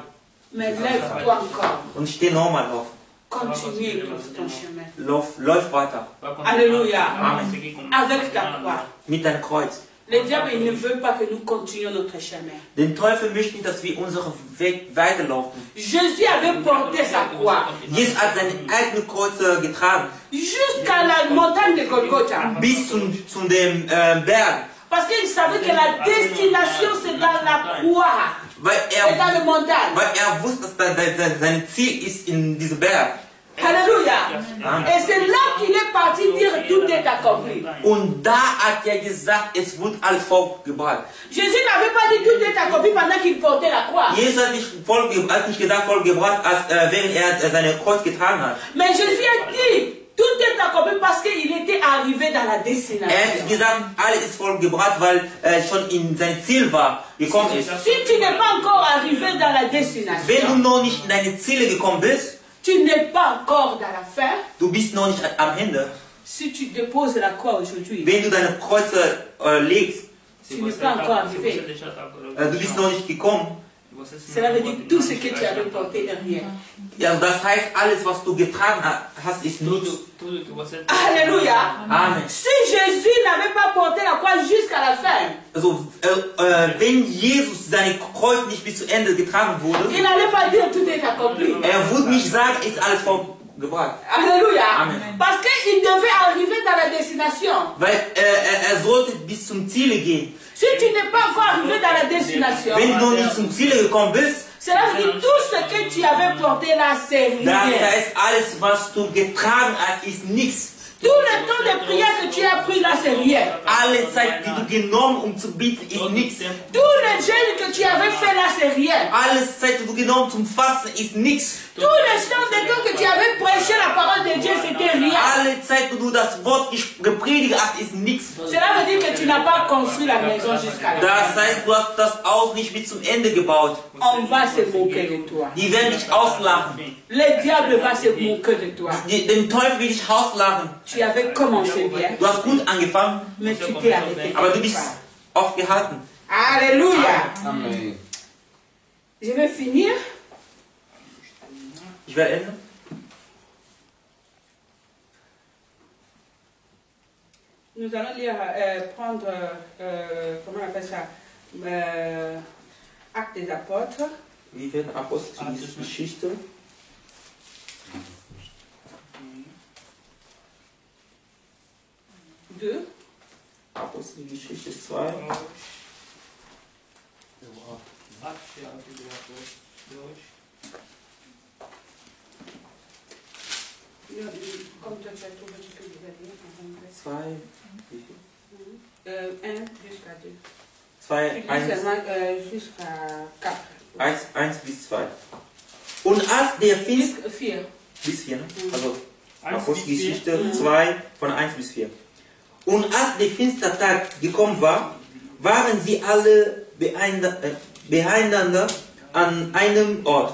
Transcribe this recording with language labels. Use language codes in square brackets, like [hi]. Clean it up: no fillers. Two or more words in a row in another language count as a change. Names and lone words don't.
[fr] Mais lève-toi encore. [de] Und steh nochmal auf. [fr] Continue ton chemin. [de] Läuft weiter. [fr] Alléluia. [de] Amen. [fr] Avec ta croix. [de] Mit deinem Kreuz. [fr] Le diable, il ne veut pas que nous continuions notre chemin. [de] Den Teufel möchte nicht, dass wir unseren Weg weiterlaufen. [fr] Jésus avait porté sa croix [de] Jesus hat seine eigene Kreuz getragen. [fr] jusqu'à la montagne de Golgotha. [de] Bis zu dem Berg. [fr] Parce qu'il savait que la destination, c'est dans la croix. C'est dans la montagne. [de] Weil er wusste, dass sein Ziel ist in diesem Berg. [fr] Alléluia. Et c'est là qu'il est parti dire tout est accompli. [de] Und da hat er gesagt, es wird alles vollgebracht. [fr] Jésus n'avait pas dit tout est accompli pendant qu'il portait la croix. [de] Jesus hat nicht gesagt vollgebracht, während er seine Kreuz getragen hat. [fr] Mais Jésus a dit tout est accompli parce qu'il était arrivé dans la destination. [de] Er hat gesagt, alles ist vollgebracht, weil er schon in sein Ziel gekommen ist. [fr] Si tu n'es pas encore arrivé dans la [de] Wenn du [fr] destination, [de] noch nicht in deine Ziele gekommen bist, [fr] tu n'es pas encore dans la fin. [de] du bist noch nicht am Ende. [fr] Si tu déposes la croix aujourd'hui, [de] Wenn du deine Kreuze legst, [fr] tu n'es pas encore arrivé. [de] du bist noch nicht gekommen. [fr] Cela veut dire tout ce que tu avais porté est rien. [de] Ja, das heißt, alles, was du getragen hast, ist nichts. [fr] Alléluia. [de] Amen. [fr] Si Jésus n'avait pas porté la croix jusqu'à la fin, [de] Also, wenn Jesus seine Kreuz nicht bis zu Ende getragen wurde, [fr] il n'allait pas dire tout est accompli. [de] er würde nicht sagen, ist alles vollgebracht. [fr] Alléluia. [de] Amen. [fr] Parce qu'il devait arriver dans la destination. [de] Weil er sollte bis zum Ziel gehen. [fr] Si tu n'es pas encore arrivé dans la destination, [de] Wenn du noch nicht zum Ziel gekommen bist, [fr] cela veut dire tout ce que tu avais porté là, c'est [de] das [fr] rien. [de] heißt, alles, was du getragen hast, ist nichts. [fr] Tout le temps de prière que tu as pris là, c'est rien. [de] Alle Zeit, die du genommen um zu bieten, ist nichts. [fr] Tout le jeûne que tu avais fait là, c'est rien. [de] Alle Zeit, die du genommen zum Fasten, ist nichts. [fr] Tout le temps de temps que tu avais prêché la parole de Dieu, c'était rien. [de] Alle Zeit, wo du das Wort gepredigt hast, ist nichts. [fr] Cela veut dire que tu n'as pas construit la maison jusqu'à la fin. [de] Das heißt, du hast das auch nicht bis zum Ende gebaut. [fr] On va se moquer de toi. [de] Die werden dich auslachen. [fr] Le diable va se moquer de toi. [de] Den Teufel will dich auslachen. [fr] Tu avais commencé bien, [de] Du hast gut angefangen, [fr] mais tu t'es arrêté. [de] aber du bist aufgehalten. [fr] Alléluia. [de] Amen. [fr] Je vais finir. [de] Ich werde enden. [fr] Nous allons lire, prendre, comment on appelle ça, Actes des Apôtres. [de] Wir werden Apostelgeschichte. Apostelgeschichte 2. [fr] Comme toi, tu as trouvé, tu peux le lire en anglais. 2, 1 jusqu'à 2. 2, Tu lis 1. seulement jusqu'à 4. [de] 1 bis 2. Und als der Pfingst... 4. Bis 4, ne? Also Apostelgeschichte 2 von 1 bis 4. Und als der Pfingsttag gekommen war, waren sie alle beieinander an einem Ort.